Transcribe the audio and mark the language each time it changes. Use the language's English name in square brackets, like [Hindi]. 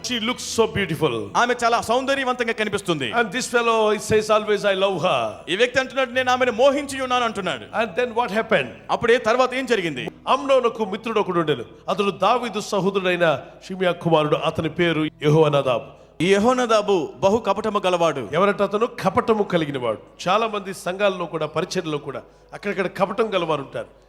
[English] She looks so beautiful. [Telugu] ఆమె చాలా సౌందర్యవంతంగా కనిపిస్తుంది. [English] And this fellow he says always I love her. [Telugu] ఈ వ్యక్తి అంటున్నాడు నేను ఆమెను మోహించి ఉన్నాను అంటున్నాడు. [English] And then what happened? [Telugu] అప్పుడే తర్వాత ఏం జరిగింది? అమ్నోనుకు మిత్రుడు ఒకడు ఉండెను. అతడు దావీదు సహోదరుడైన షిమియా కుమారుడు. అతని పేరు యెహోనాదాబు. ఈ యెహోనాదాబు బహు కపటము గలవాడు. ఎవరట అతను? కపటము కలిగిన వాడు. చాలా మంది సంఘాల్లో కూడా పరిచర్యలో కూడా అక్కడక్కడ కపటం గలవారు ఉంటారు.